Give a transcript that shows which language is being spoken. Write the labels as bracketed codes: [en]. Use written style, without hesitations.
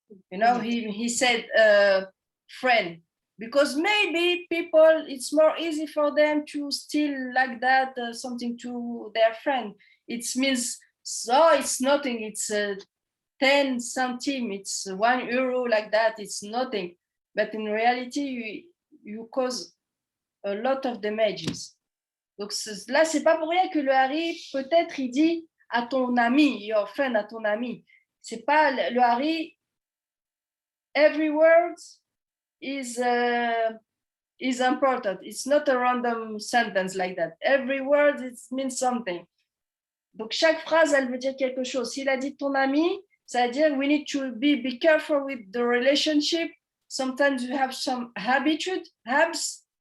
[en] You know, he said friend, because maybe people, it's more easy for them to steal like that something to their friend. It means, so it's nothing, it's 10 centimes, it's €1 like that, it's nothing. But in reality, you cause a lot of damages. [fr] Donc là, c'est pas pour rien que le Hari, peut-être, il dit à ton ami, [en] your friend, [fr] à ton ami. C'est pas le Hari, [en] every word is important. It's not a random sentence like that. Every word, it means something. [fr] Donc chaque phrase, elle veut dire quelque chose. S'il a dit ton ami, ça veut dire [en] we need to be careful with the relationship. Sometimes you have some habitude, habs.